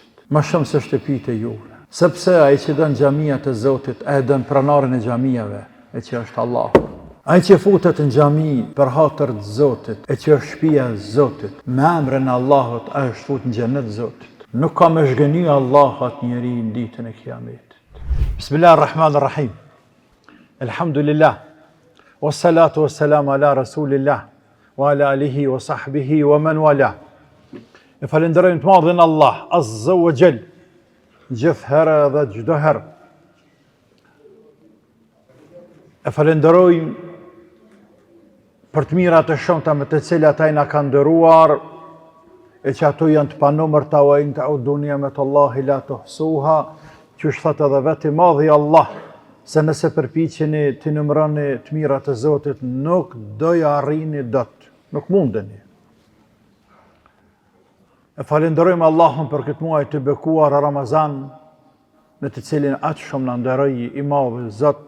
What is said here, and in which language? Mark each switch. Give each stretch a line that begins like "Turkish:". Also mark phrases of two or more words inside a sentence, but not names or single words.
Albanian: Ma shumë se shtëpitë e juve. Sepse ai që dën xhamia të Zotit, e dën pranarin e xhamiave, e që është Allahu. Ai që futet në xhami për hatër të Zotit, e që është shtëpia e Zotit, me emrin e Allahut ai është fut në xhenet Zotit. Nuk ka me zhgëny Allah atë njeri në ditën e Kiametit.
Arabic: بسم الله الرحمن الرحيم. الحمد لله. والصلاة والسلام على رسول الله وعلى آله وصحبه ومن والاه.
Albanian: E falenderojmë të madhin Allah
Arabic: عز وجل,
Albanian: gjithë herë dhe çdo herë. E falenderojmë për të mirat e shumta me të cilat ai na ka ndëruar, e që ato janë të panumërta,
Arabic: وإن تعدوا نعمة الله لا تحصوها,
Albanian: që është thëtë edhe vetë i madhi Allah, se nëse përpiqeni të numëroni të mirat e Zotit, nuk doja arrini dot, nuk mundeni. E falenderojmë Allahun për këtë muaj të bekuar Ramazan, në të cilin aq shumë na nderoi i madhi Zot.